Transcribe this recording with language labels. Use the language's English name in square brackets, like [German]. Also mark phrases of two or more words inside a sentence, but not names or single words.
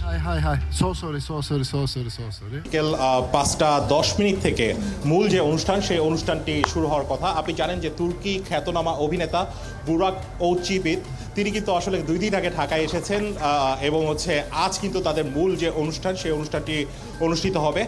[Japanese] はいはいそうそれそうそれそうそれそうそれ [Bangla] বিকেল 5:10 থেকে মূল যে অনুষ্ঠান সেই অনুষ্ঠানটি শুরু হওয়ার কথা। আপনি জানেন যে তুর্কি খ্যাতনামা অভিনেতা বুরাক ওচিবিত তিনি কিন্তু আসলে 2 দিন আগে ঢাকায় এসেছেন এবং আজ কিন্তু তাদের মূল যে অনুষ্ঠান সেই অনুষ্ঠানটি অনুষ্ঠিত হবে।